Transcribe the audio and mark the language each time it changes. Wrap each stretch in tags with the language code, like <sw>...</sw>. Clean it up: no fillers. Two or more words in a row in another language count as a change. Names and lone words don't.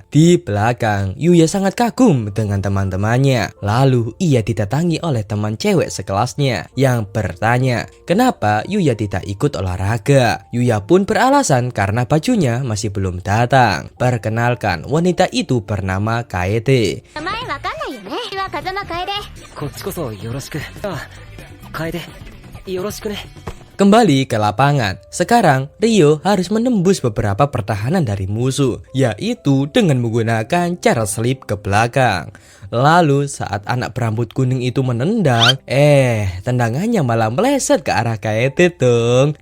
<id>Di belakang, Yuya sangat kagum dengan teman-temannya. Lalu ia didatangi oleh teman cewek sekelasnya yang bertanya, kenapa Yuya tidak ikut olahraga. Yuya pun beralasan karena bajunya masih belum datang. Perkenalkan, wanita itu bernama Kaede.</id> <ja>風間楓。こっちこそよろしく。あ、楓、よろしくね。</ja> <id>Kembali ke lapangan. Sekarang Ryo harus menembus beberapa pertahanan dari musuh, yaitu dengan menggunakan cara selip ke belakang. Lalu saat anak berambut kuning itu menendang, tendangannya malah meleset ke arah Kaede dong.</id>